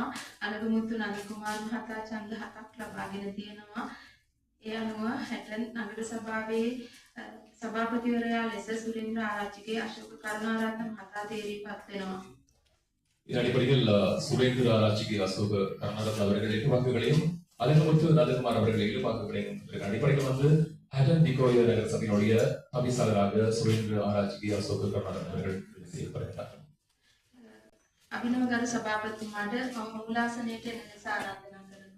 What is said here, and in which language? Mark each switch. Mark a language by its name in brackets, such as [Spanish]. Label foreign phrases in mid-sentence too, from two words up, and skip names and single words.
[Sinhala] අනුරුමුතු නන්දකුමාර මහතා ඡන්ද 7ක් ලබාගෙන තියෙනවා. ඒ අනුව හැටන් නගර සභාවේ සභාපතිවරයා ලෙස සුරේන්ද්‍ර ආරච්චිගේ අශෝක කරුණාරත්න මහතා තේරීපත් වෙනවා. [Tamil] இதன் அடிப்படையில் சுரேந்திர ஆராய்ச்சிக்கு அசோக கருணாரத்ன அவர்கள் 8 வாக்குகளையும் அனுருமுத்து நந்தகுமார் அவர்கள் 7 வாக்குகளையும் அடிப்படையில் ஹட்டன் டிக்கோயா நகரசபையினுடைய தவிசாளராக சுரேந்திர ஆராய்ச்சிக்கு அசோக கருணாரத்ன அவர்கள் செய்யப்படுகிறார். [Sinhala] අභිනවගරු සභාපතිතුමාට මූලාසනයට එන ලෙස ආරාධනා කරනවා.